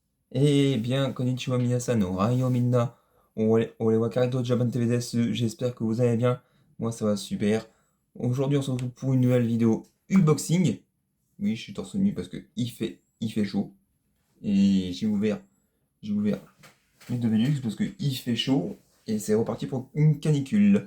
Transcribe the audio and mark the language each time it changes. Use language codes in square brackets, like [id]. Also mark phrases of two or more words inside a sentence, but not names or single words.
[fr] Eh bien, [ja] こんにちは皆さん、おはようみんな、俺は カラト Japan TV です, [fr] j'espère que vous allez bien, moi ça va super. Aujourd'hui on se retrouve pour une nouvelle vidéo unboxing. Oui, je suis torse nu parce que il fait chaud. Et j'ai ouvert les deux Velux parce que il fait chaud et c'est reparti pour une canicule.